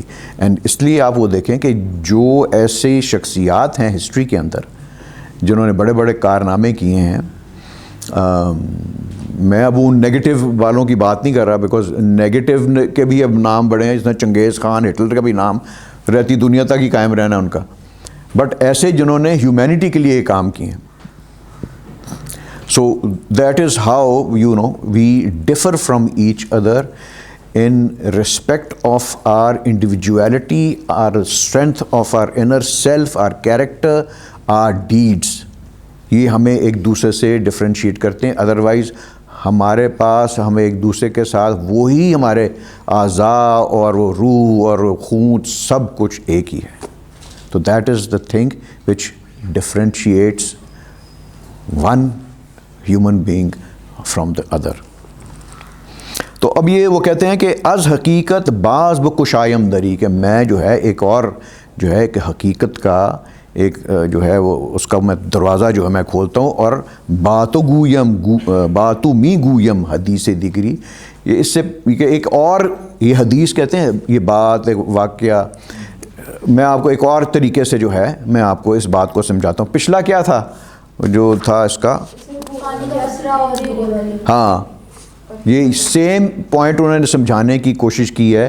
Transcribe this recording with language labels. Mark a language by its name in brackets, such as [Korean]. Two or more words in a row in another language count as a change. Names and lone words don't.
[Urdu] اینڈ اس لیے آپ وہ دیکھیں کہ جو ایسی شخصیات ہیں ہسٹری کے اندر جنہوں نے بڑے بڑے کارنامے کیے ہیں، میں اب ان نیگیٹو والوں کی بات نہیں کر رہا، بیکاز نیگیٹو کے بھی اب نام بڑے ہیں، جس طرح چنگیز خان، ہٹلر کا بھی نام رہتی دنیا تک ہی قائم رہنا ان کا، بٹ ایسے جنہوں نے ہیومینٹی کے لیے کام کیے ہیں. [English] So that is how, we differ from each other in respect of our individuality, our strength of our inner self, our character, our deeds. [Urdu] یہ ہمیں ایک دوسرے سے ڈفرینشیٹ کرتے ہیں، ادروائز ہمارے پاس ہمیں ایک دوسرے کے ساتھ وہی ہمارے اعضاء اور وہ روح اور خون سب کچھ ایک ہی ہے. [English] تو that is the thing which differentiates one human being from the other. [Urdu] تو اب یہ وہ کہتے ہیں کہ [Persian] از حقیقت بعض بکشایم دری، [Urdu] کہ میں جو ہے ایک اور جو ہے کہ حقیقت کا ایک جو ہے وہ اس کا میں دروازہ جو ہے میں کھولتا ہوں، اور [Persian] باتو می گویم حدیث دیگری، [Urdu] یہ اس سے ایک اور یہ حدیث کہتے ہیں، یہ بات ایک واقعہ میں آپ کو ایک اور طریقے سے جو ہے میں آپ کو اس بات کو سمجھاتا ہوں. پچھلا کیا تھا جو تھا اس کا، ہاں یہ [English] same point [Urdu] انہوں نے سمجھانے کی کوشش کی ہے.